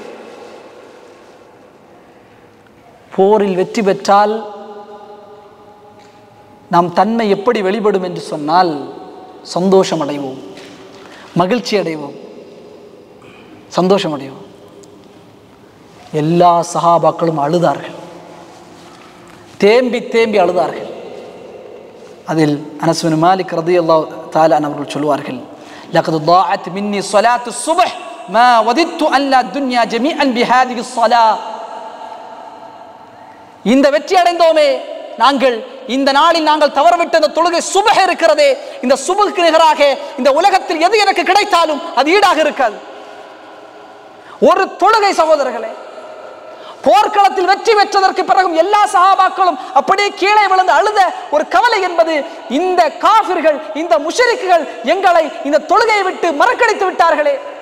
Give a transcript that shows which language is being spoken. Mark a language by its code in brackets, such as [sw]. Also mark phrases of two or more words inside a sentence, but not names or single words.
[ta] போரில் வெற்றி பெற்றால் நாம் தன்மை எப்படி வெளிப்படும் என்று சொன்னால், சந்தோஷம் அடைவோம், மகிழ்ச்சி அடைவோம், சந்தோஷம் அடைவோம். எல்லா சஹாபாக்களும் அழுதார்கள், தேம்பி தேம்பி அழுதார்கள். அதில் அனஸ் பின் மாலிக் [ar] رضي الله تعالى [ta] அவர்கள் சொல்வார்கள், [ar] லகத் ضاعت مني صلاه الصبح ما وددت ان لا الدنيا جميعا بهذه الصلاه. [ta] இந்த வெற்றி அடைந்தோமே நாங்கள், இந்த நாளில் நாங்கள் தவறவிட்ட இந்த தொழுகை சுபஹ் இருக்கிறதே, இந்த சுபஹ்க்கு நிகராக இந்த உலகத்தில் எது எனக்கு கிடைத்தாலும் அது ஈடாக இருக்காது. ஒரு தொழுகை சகோதரர்களே, போர்க்களத்தில் வெற்றி பெற்றதற்கு பிறகும் எல்லா சஹாபாக்களும் அப்படியே கீழே விழுந்து அழுத ஒரு கவலை என்பது, இந்த காஃபிர்கள், இந்த முஷ்ரிக்குகள் எங்களை இந்த தொழுகையை விட்டு மறக்கடித்து விட்டார்களே.